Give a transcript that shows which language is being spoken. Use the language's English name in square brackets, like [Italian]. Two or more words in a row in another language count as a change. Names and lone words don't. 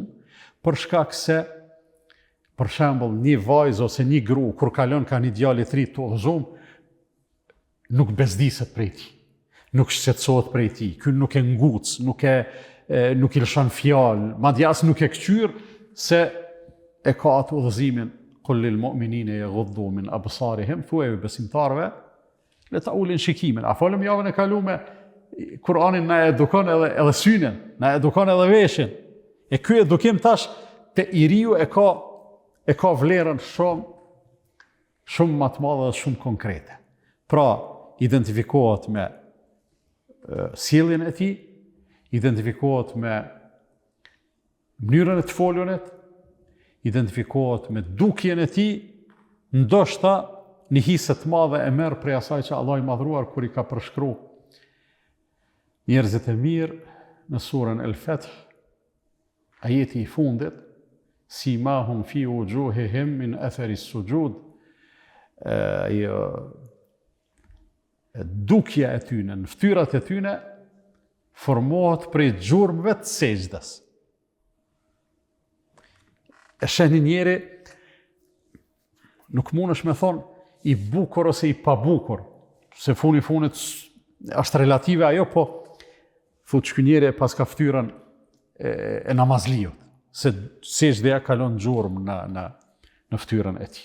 [Albanian] për shkak se, për shembull, një vajzë ose një gru, kur kalon ka një djalë i ri të udhëzuar, nuk bezdiset prej tij, nuk shqetësohet prej tij, ky nuk e nguc, nuk i lëshon fjalë, madje as nuk e kqyr se e ka atë udhëzimin [Arabic] قل للمؤمنين يغضوا من أبصارهم, [Albanian] thuaj besimtarëve le ta ulin shikimin. A folëm javën e kaluar, Kur'ani na edukon edhe synin, na edukon edhe veshin. E ky edukim tash te i riu e e ka vlerën shumë më të madhe dhe shumë konkrete. Pra, identifikohet me sjelljen e tij, identifikohet me mënyrën e të folunit, identifikohet me dukjen e tij, ndoshta një hisë të madhe e merr prej asaj që Allah i madhruar kur i ka përshkruar njerëzit e mirë në surën El-Fath, ajeti i fundit, [Arabic] سيماهم في وجوههم من أثر السجود, [Albanian] dukja e tyne, në ftyrat e tyne, formohet prej gjurmëve të sejdës. E sheni njeri, nuk mundesh me thonë i bukur ose i pabukur, se funi funit është relative ajo, po thotë që njeri pas ka ftyrën e namazliut, se sejdëja kalon gjurmë në ftyrën e tij.